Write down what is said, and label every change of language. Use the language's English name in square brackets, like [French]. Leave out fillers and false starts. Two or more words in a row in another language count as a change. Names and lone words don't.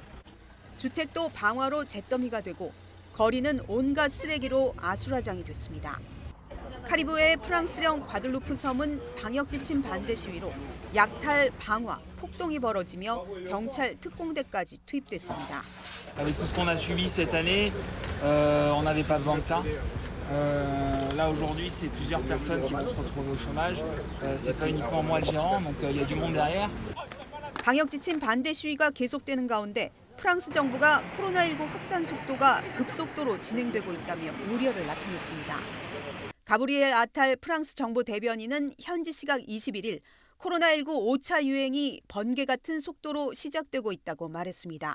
[Korean] 주택도 방화로 잿더미가 되고 거리는 온갖 쓰레기로 아수라장이 됐습니다. 카리브해의 프랑스령 과들루프 섬은 방역 지침 반대 시위로 약탈, 방화, 폭동이 벌어지며 경찰 특공대까지 투입됐습니다. [French] Avec tout ce qu'on a subi cette année, on n'avait pas besoin de ça. Là aujourd'hui, c'est plusieurs personnes qui vont se retrouver au chômage. C'est pas uniquement moi le gérant, donc il y a du monde derrière. [Korean] 방역 지침 반대 시위가 계속되는 가운데 프랑스 정부가 코로나19 확산 속도가 급속도로 진행되고 있다며 우려를 나타냈습니다. 가브리엘 아탈 프랑스 정부 대변인은 현지 시각 21일 코로나19 5차 유행이 번개 같은 속도로 시작되고 있다고 말했습니다.